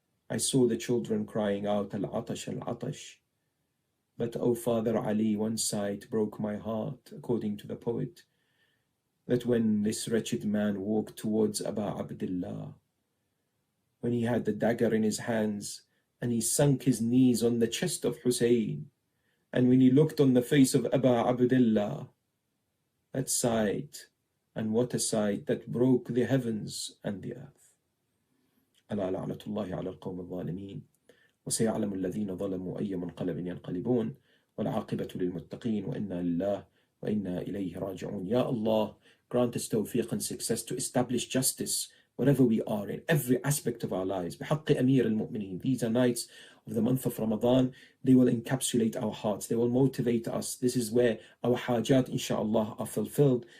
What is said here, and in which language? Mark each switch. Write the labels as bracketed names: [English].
[English] I saw the children crying out, Al-Atash, Al-Atash. But, O Father Ali, one sight broke my heart," according to the poet, that when this wretched man walked towards Abu Abdullah, when he had the dagger in his hands, and he sunk his knees on the chest of Hussein, and when he looked on the face of Abu Abdullah, that sight, and what a sight that broke the heavens and the earth. [Arabic] ألا لعنة الله على القوم الظالمين وسيعلم الذين ظلموا أي منقلب ينقلبون والعاقبة للمتقين وإنا لله وإنا إليه راجعون. [English] Ya Allah, grant us tawfiq and success to establish justice wherever we are in every aspect of our lives. [Arabic] بحق أمير المؤمنين. [English] These are nights of the month of Ramadan. They will encapsulate our hearts. They will motivate us. This is where our hajat, inshallah, are fulfilled.